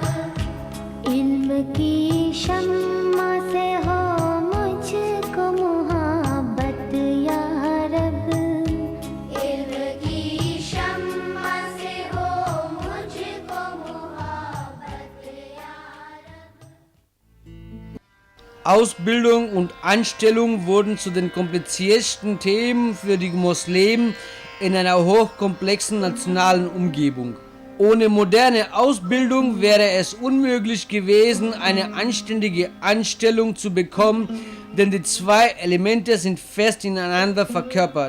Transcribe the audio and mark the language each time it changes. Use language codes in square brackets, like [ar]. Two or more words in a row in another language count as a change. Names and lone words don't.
[ur] علم کی شمع سے ہو مجھ کو محبت یا رب, علم کی شمع سے ہو مجھ کو محبت یا رب. [de] Ausbildung und Anstellung wurden zu den kompliziertesten Themen für die Muslimen in einer hochkomplexen nationalen Umgebung. Ohne moderne Ausbildung wäre es unmöglich gewesen, eine anständige Anstellung zu bekommen, denn die zwei Elemente sind fest ineinander verkörpert.